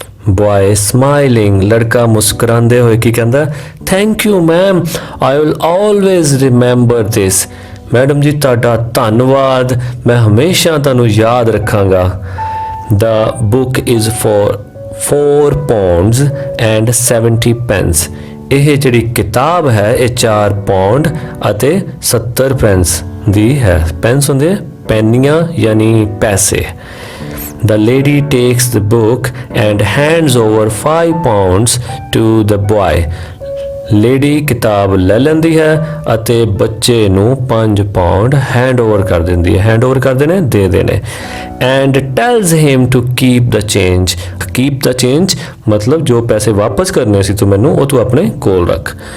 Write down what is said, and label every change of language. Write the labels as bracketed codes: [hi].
[pa] Boy smiling, ਲੜਕਾ ਮੁਸਕਰਾਉਂਦੇ ਹੋਏ ਕੀ ਕਹਿੰਦਾ, [en] thank you ma'am, I will always remember this, [pa] madam ਜੀ ਤੁਹਾਡਾ ਧੰਨਵਾਦ, ਮੈਂ ਹਮੇਸ਼ਾ ਤੁਹਾਨੂੰ ਯਾਦ ਰੱਖਾਂਗਾ। [en] The book is for 4 pounds and 70 pence, [pa] ਇਹ ਜਿਹੜੀ ਕਿਤਾਬ ਹੈ ਇਹ 4 ਪੌਂਡ ਅਤੇ 70 ਪੈਂਸ ਦੀ ਹੈ। ਪੈਂਸ ਹੁੰਦੇ ਪੈਨੀਆਂ ਯਾਨੀ ਪੈਸੇ। [en] The lady takes the book and hands over 5 pounds to the boy, [pa] lady ਕਿਤਾਬ ਲੈ ਲੈਂਦੀ ਹੈ ਅਤੇ ਬੱਚੇ ਨੂੰ 5 ਪਾਉਂਡ ਹੈਂਡਓਵਰ ਕਰ ਦਿੰਦੀ ਹੈ। ਹੈਂਡਓਵਰ ਕਰਦੇ ਨੇ, ਦੇ ਦੇਣੇ। [en] And tells him to keep the change. [pa] Keep the change ਮਤਲਬ ਜੋ ਪੈਸੇ ਵਾਪਸ ਕਰਨੇ ਸੀ ਤੂੰ ਮੈਨੂੰ, ਉਹ ਤੂੰ ਆਪਣੇ ਕੋਲ ਰੱਖ।